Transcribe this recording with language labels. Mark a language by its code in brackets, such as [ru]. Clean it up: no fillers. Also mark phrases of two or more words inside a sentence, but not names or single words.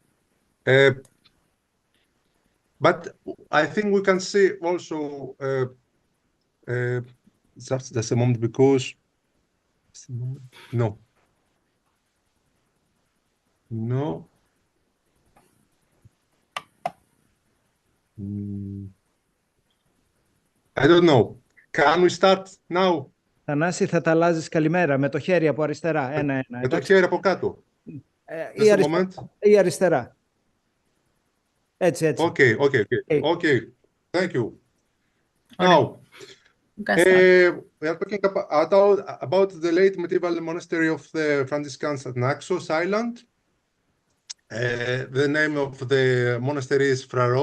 [en] But I think we can see also just a moment, because no. I don't know. Can we start now? [el] Θανάση, θα τα αλλάζεις καλημέρα με το χέρι από αριστερά. Ένα-ένα. Με το χέρι από κάτω. Ή αριστερά. Έτσι. [en] Okay. Thank you. Now, we are talking about the late medieval monastery of the Franciscans at Naxos Island. The name of the monastery is Fraro.